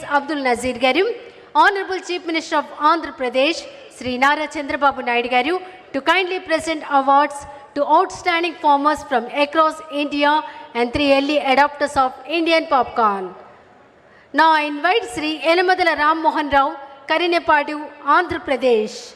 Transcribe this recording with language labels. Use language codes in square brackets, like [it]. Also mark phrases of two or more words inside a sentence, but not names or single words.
[en] Abdul Nazir Garu, Honorable Chief Minister of Andhra Pradesh, Sri Nara Chandrababu Naidu Garu, to kindly present awards to outstanding farmers from across India and 3 early adopters of Indian popcorn. Now I invite Sri Yelamadala Ram Mohan Rao, Karinepadu, Andhra Pradesh.